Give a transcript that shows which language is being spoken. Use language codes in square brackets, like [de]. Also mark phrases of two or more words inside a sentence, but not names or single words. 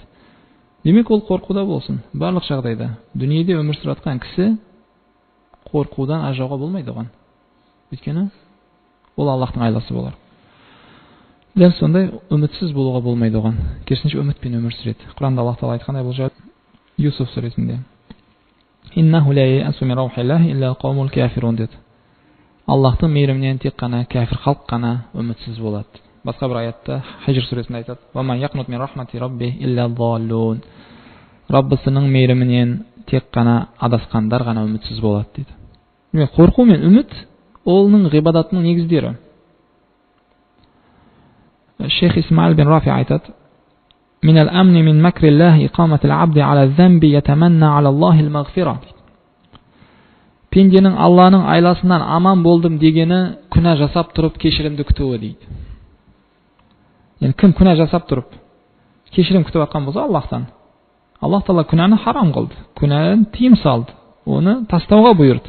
[kk] Демек ол қорқуда болсын, барлық жағдайда. Дүниеде өмір сүріп жатқан кісі қорқудан ажауға болмайды оған. Өйткені ол Аллахтың айласы болар. Дәл сондай үмітсіз болуға болмайды оған. Керісінше үмітпен өмір сүреді. Құранда Аллах Тағала айтқандай бұл жайлы Юсуф сүресінде: [ar] "إنه لا ييأس من روح الله إلا القوم الكافرون" деді. [kk] Аллахтың мейірімінен тек қана кәфір халық қана үмітсіз болады. Басқа бір аятта Хижр сүресінде айтады: [ar] "ومن يقنط من رحمة ربي إلا الضالون." [kk] Раббысының мейірімінен тек қана адасқандар ғана үмітсіз болады дейді. Қорқу мен үміт олның ғибадатының негіздері. Шейх Исмаил бин Рафи айтады: [ar] "من الأمن من مكر الله إقامة العبد على ذنب يتمنى على الله المغفرة." [kk] Пенденің Алланың айласынан аман болдым дегені күнә жасап тұрып кешірімді күтуі дейді. Яғни кім күнә жасап тұрып кешірім күтіп жатқан болса Аллахтан, Аллах Тағала күнәні харам қылды, күнәні тыйым салды, оны тастауға бұйырды.